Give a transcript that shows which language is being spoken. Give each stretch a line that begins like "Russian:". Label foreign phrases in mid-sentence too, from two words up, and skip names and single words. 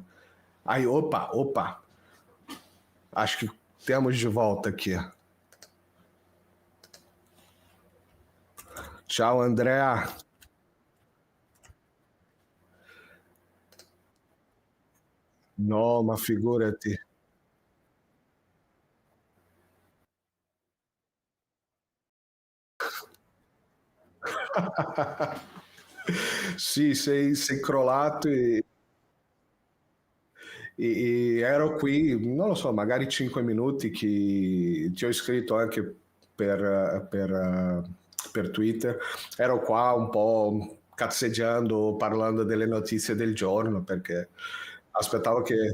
Portuguese: Aí, opa. Acho que temos de volta aqui. Tchau, André.
Italian: No, ma figurati. Sì, sei crollato e ero qui, non lo so, magari 5 minuti che ti ho scritto anche per Twitter, ero qua un po' cazzeggiando, parlando delle notizie del giorno, perché aspettavo che...